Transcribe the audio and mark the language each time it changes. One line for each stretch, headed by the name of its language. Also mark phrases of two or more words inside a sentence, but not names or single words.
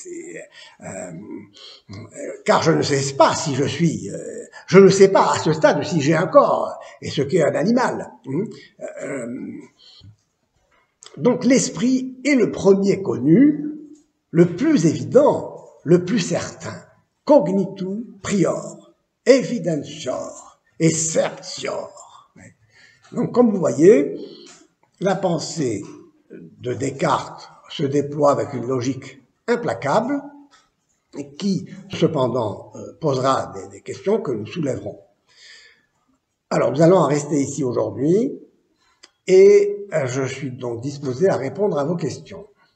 French: Car je ne sais pas si je suis, je ne sais pas à ce stade si j'ai un corps et ce qu'est un animal. Donc l'esprit est le premier connu, le plus évident, le plus certain.
Latin: Cognitu prior, evidentior et certior.
French: Donc, comme vous voyez, la pensée de Descartes se déploie avec une logique implacable et qui, cependant, posera des questions que nous soulèverons. Alors, nous allons en rester ici aujourd'hui et je suis donc disposé à répondre à vos questions.